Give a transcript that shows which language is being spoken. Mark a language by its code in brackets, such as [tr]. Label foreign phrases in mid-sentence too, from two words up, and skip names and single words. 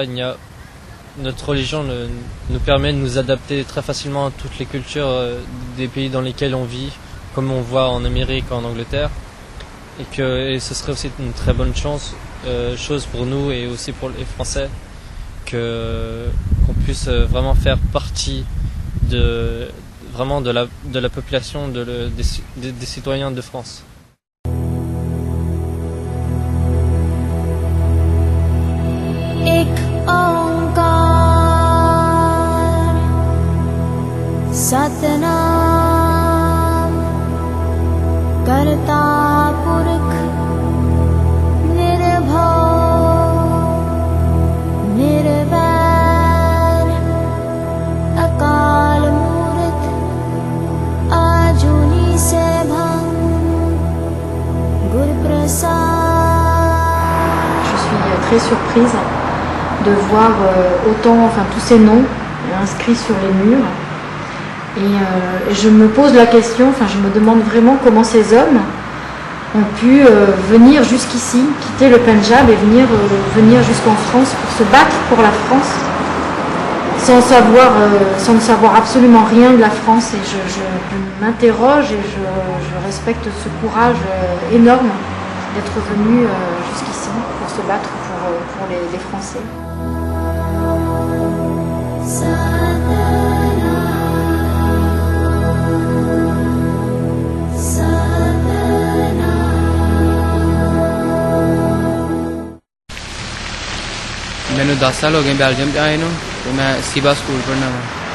[fr] Notre religion nous permet de nous adapter très facilement à toutes les cultures des pays dans lesquels on vit, comme on voit en Amérique ou en Angleterre. Et ce serait aussi une très bonne chose pour nous et aussi pour les Français, qu'on puisse vraiment faire partie de la population, des citoyens de France. [pa] ਸਤਿ ਨਾਮੁ ਕਰਤਾ ਪੁਰਖੁ ਨਿਰਭਉ ਨਿਰਵੈਰੁ ਅਕਾਲ ਮੂਰਤਿ ਅਜੂਨੀ ਸੈਭੰ ਗੁਰ ਪ੍ਰਸਾਦਿ. [fr] Je suis très surprise de voir tous ces noms inscrits sur les murs. Et je me pose la question, je me demande vraiment comment ces hommes ont pu venir jusqu'ici, quitter le Pendjab et venir jusqu'en France pour se battre pour la France, sans ne savoir absolument rien de la France. Et je m'interroge et je respecte ce courage énorme d'être venu jusqu'ici pour se battre pour les Français. [pa] ਮੈਂਨੇ 10 ਸਾਲ ਹੋ ਗਏ ਬੈਲਜੀਅਮ ਆਏ ਨੂੰ ਤੋ ਮੈਂ ਸੀਬਾ ਸਕੂਲ ਪੜ੍ਹਨਾ ਵਾ